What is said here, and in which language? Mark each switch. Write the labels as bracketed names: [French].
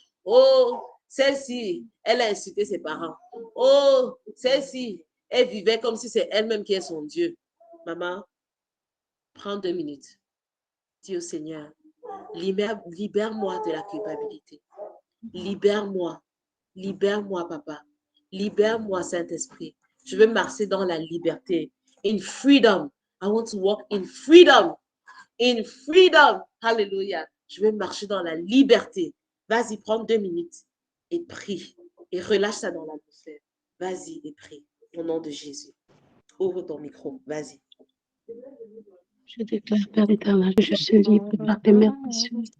[French] Oh, celle-ci, elle a insulté ses parents. Oh, celle-ci, elle vivait comme si c'est elle-même qui est son Dieu. Maman, prends 2 minutes. Dis au Seigneur, libère-moi de la culpabilité. Libère-moi. Libère-moi, papa. Libère-moi, Saint-Esprit. Je veux marcher dans la liberté. [English] In freedom. I want to walk in freedom. In freedom. Hallelujah. [French] Je veux marcher dans la liberté. Vas-y, prends 2 minutes et prie. Et relâche ça dans l'atmosphère. Vas-y et prie. Au nom de Jésus. Ouvre ton micro. Vas-y. Je déclare, Père éternel, que je suis libre par tes mères précieuses.